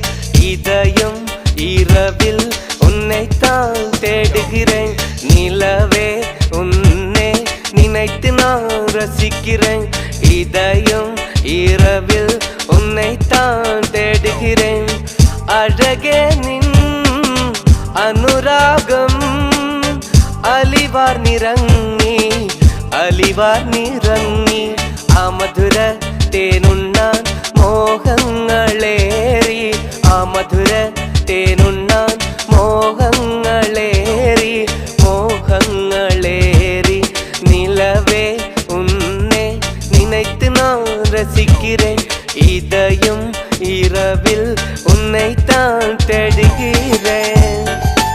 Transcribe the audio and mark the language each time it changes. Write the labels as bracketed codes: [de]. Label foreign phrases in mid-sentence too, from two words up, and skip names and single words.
[ta] இதயம் இரவில் உன்னைத்தான் தேடுகிறேன். நிலவே உன்னை நினைத்து நான் ரசிக்கிறேன். இதயம் இரவில் உன்னைத்தான் தேடுகிறேன். [ml] അഴകേ നിൻ അനുരാഗം അലിവാർ നിറങ്ങി ആ മധുര തേനുണ്ണാൻ മോഹങ്ങളേറി. ആ മധുര തേനുണ്ണാൻ മോഹങ്ങളേറി. [ta] நிலவே உன்னை நினைத்து நான் ரசிக்கிறேன். இதயம் இரவில் உன்னைத்தான் தேடுகிறேன்.